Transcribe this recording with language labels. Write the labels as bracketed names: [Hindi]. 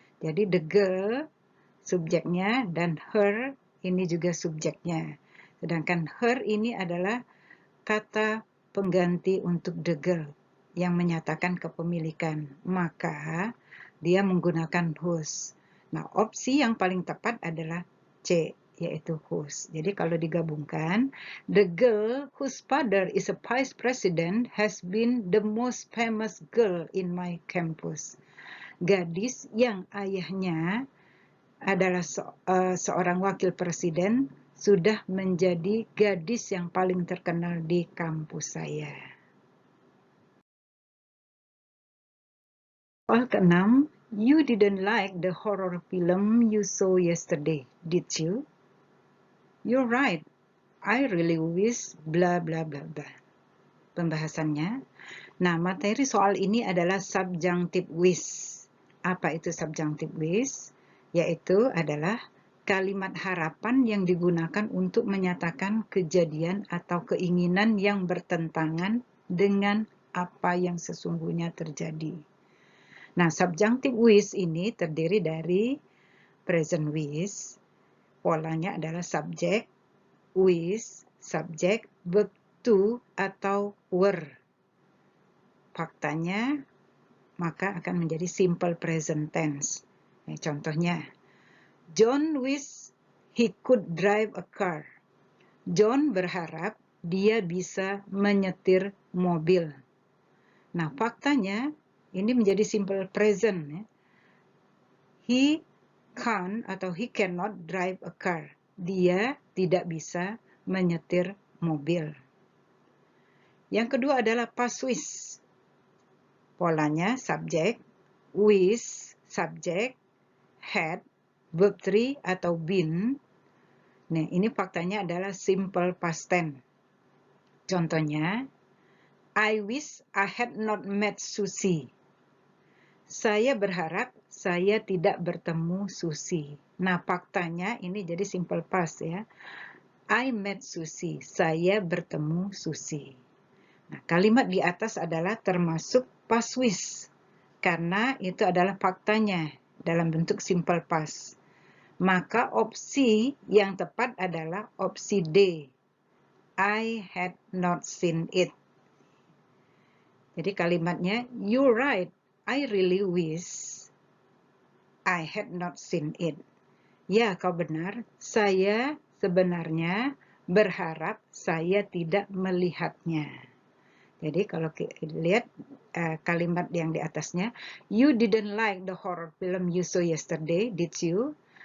[Indonesian] Jadi the girl subjeknya dan her ini juga subjeknya. Sedangkan her ini adalah kata pengganti untuk the girl yang menyatakan kepemilikan. Maka dia menggunakan whose. Nah, opsi yang paling tepat adalah C, yaitu whose. Jadi kalau digabungkan, [English] the girl whose father is a vice president has been the most famous girl in my campus. [Indonesian] Gadis yang ayahnya adalah seorang wakil presiden sudah menjadi gadis yang paling terkenal di kampus saya. Soal keenam, [English] you didn't like the horror film you saw yesterday, did you? You're right. I really wish bla bla bla bla. [Indonesian] Pembahasannya. Nah, materi soal ini adalah subjunctive wish. Apa itu subjunctive wish? Yaitu adalah kalimat harapan yang digunakan untuk menyatakan kejadian atau keinginan yang bertentangan dengan apa yang sesungguhnya terjadi. Nah, subjunctive wish ini terdiri dari present wish, polanya adalah subjek, wish, subjek, verb to atau were. Faktanya maka akan menjadi simple present tense. Nah, contohnya, [English] John wish he could drive a car. [Indonesian] John berharap dia bisa menyetir mobil. Nah, faktanya ini menjadi simple present. Ya. [English] He can't atau he cannot drive a car. [Indonesian] Dia tidak bisa menyetir mobil. Yang kedua adalah past wish. Polanya subjek, wish, subjek, had, verb 3 atau been. Nah, ini faktanya adalah simple past tense. Contohnya, [English] I wish I had not met Susie. [Indonesian] Saya berharap saya tidak bertemu Susie. Nah, faktanya ini jadi simple past ya. [English] I met Susie. [Indonesian] Saya bertemu Susie. Nah, kalimat di atas adalah termasuk past wish. Karena itu adalah faktanya dalam bentuk simple past. Maka opsi yang tepat adalah opsi D. [English] I had not seen it. [Indonesian] Jadi kalimatnya, [English] you're right. I really wish I had not seen it. [Indonesian] Ya, kau benar. Saya sebenarnya berharap saya tidak melihatnya. Jadi kalau kita lihat kalimat yang di atasnya, [English] you didn't like the horror film you saw yesterday, did you?